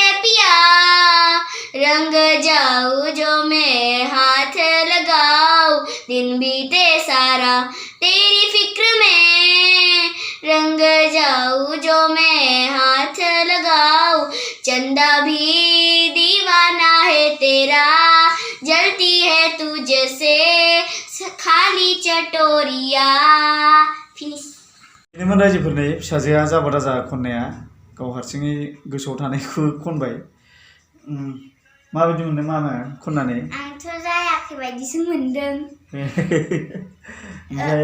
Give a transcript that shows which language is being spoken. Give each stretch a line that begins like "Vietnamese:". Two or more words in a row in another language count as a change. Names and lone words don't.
Hindi: पिया रंग जाऊं जो मैं हाथ लगाऊं दिन बीते सारा तेरी फिक्र में रंग जाऊं जो मैं हाथ लगाऊं चंदा भी दीवाना है तेरा जलती है तुझसे खाली चटोरिया
Bodo: बेनोमोन रायजोफोरनि फिसाजोआ जाबा दाजा खननाया गाव हारसिङै गोसोआव थानायखौ खनबाय माबायदि मोनदों मामा खननानै आंथ' जायाखै बायदिसो मोनदों ओमफ्राय